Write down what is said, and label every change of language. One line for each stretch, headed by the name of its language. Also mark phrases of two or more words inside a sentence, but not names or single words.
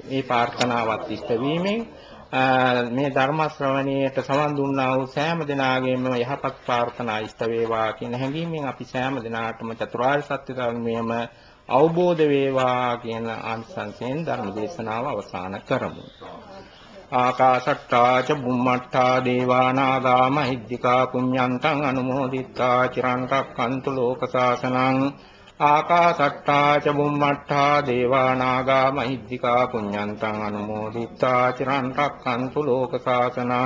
Sinhala: මේ ප්‍රාර්ථනාවත් ඉෂ්ට වීමෙන් මේ ධර්ම ශ්‍රවණයට සමන් දුන්නා වූ සෑම දෙනාගේම යහපත් ප්‍රාර්ථනා ඉෂ්ට වේවා කියන හැඟීමෙන් අපි සෑම දෙනාටම චතුරාර්ය සත්‍ය ධර්මයේම අවබෝධ වේවා කියන ආනිසංසයෙන් ධර්ම දේශනාව අවසන් කරමු.
Pali: ආකාශට්ටා ච බුම්මට්ටා දේවා නාග මහිද්దికා පුඤ්ඤන්තං අනුමෝදිත්වා චිරන් රක්ඛන්තු ලෝක සාසනං. ආකාශට්ටා ච බුම්මට්ටා දේවා නාග මහිද්దికා පුඤ්ඤන්තං අනුමෝදිත්වා චිරන් රක්ඛන්තු ලෝක සාසනං.